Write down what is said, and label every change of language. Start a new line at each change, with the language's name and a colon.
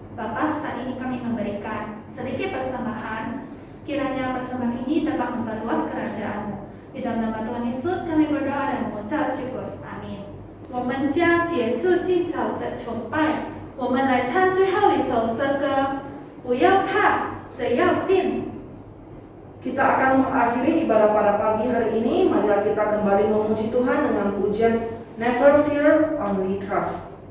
Indonesian: Bapa, saat ini kami memberikan sedikit persembahan, kiranya persembahan ini dapat memperluas kerajaan-Mu. Di dalam nama Tuhan Yesus kami berdoa dan mengucap syukur. Amin.
Chinese: 我们将结束今早的崇拜，我们来唱最后一首诗歌，不要怕，只要信。
Indonesian: Kita akan mengakhiri ibadah pada pagi hari ini. Marilah kita kembali memuji Tuhan dengan pujian Never Fear, Only Trust.